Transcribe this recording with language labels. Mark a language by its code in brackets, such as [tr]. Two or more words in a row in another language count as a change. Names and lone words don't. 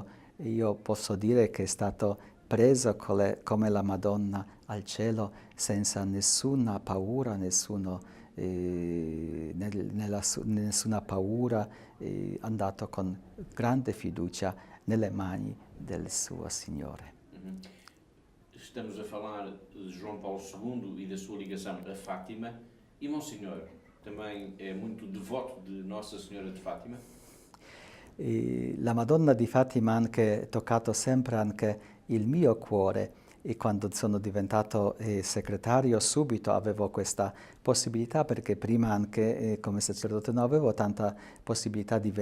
[it] Io posso dire che è stato preso come la Madonna al cielo senza nessuna paura, nessuna paura, andato con grande fiducia nelle mani del suo Signore. [pt] Estamos a falar de João Paulo II e da sua ligação a Fátima. E Monsenhor também é muito devoto de Nossa Senhora de Fátima? [it] La Madonna di Fatima ha anche toccato sempre anche il mio cuore, e quando sono diventato segretario subito avevo questa possibilità, perché prima anche come sacerdote non avevo tanta possibilità di